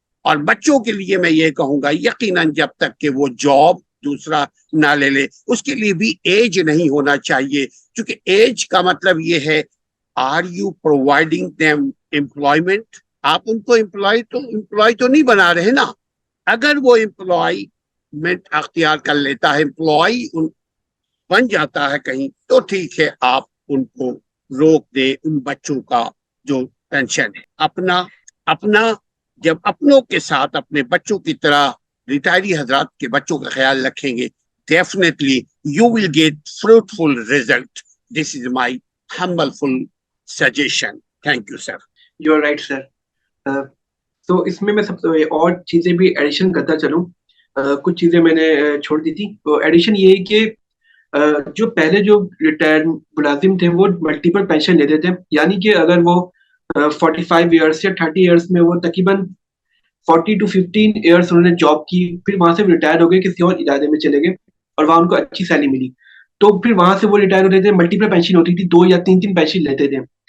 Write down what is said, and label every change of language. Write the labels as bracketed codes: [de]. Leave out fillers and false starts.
[ur] اور بچوں کے لیے میں یہ کہوں گا یقیناً جب تک کہ وہ جاب دوسرا نہ لے لے، اس کے لیے بھی ایج نہیں ہونا چاہیے، کیونکہ ایج کا مطلب یہ ہے [en] Are you providing them employment? [ur] آپ ان کو امپلائی تو نہیں بنا رہے نا. اگر وہ امپلائمنٹ اختیار کر لیتا ہے, امپلائی بن جاتا ہے کہیں, تو ٹھیک ہے, آپ ان کو روک دے ان بچوں کا جو پینشن ہے. اپنا جب اپنوں کے ساتھ اپنے بچوں کی طرح ریٹائری حضرات کے بچوں کا خیال رکھیں گے, [en] definitely you will get fruitful result. This is my humble suggestion. Thank you, sir. You are right, sir. [ur] تو اس میں میں سب اور چیزیں بھی ایڈیشن کرتا چلوں. کچھ چیزیں میں نے چھوڑ دی تھی. ایڈیشن یہ ہے کہ جو پہلے جو ریٹائر ملازم تھے وہ ملٹیپل پینشن لیتے تھے, یعنی کہ اگر وہ 45 ایئرس یا 30 ایئرس میں وہ تقریباً 40 to 15 ایئرس انہوں نے جاب کی, پھر وہاں سے ریٹائر ہو گئے, کسی اور ادارے میں چلے گئے اور وہاں ان کو اچھی سیلری ملی, تو پھر وہاں سے وہ ریٹائر ہوتے تھے, ملٹیپل پینشن ہوتی تھی, 2 یا 3 پینشن لیتے تھے.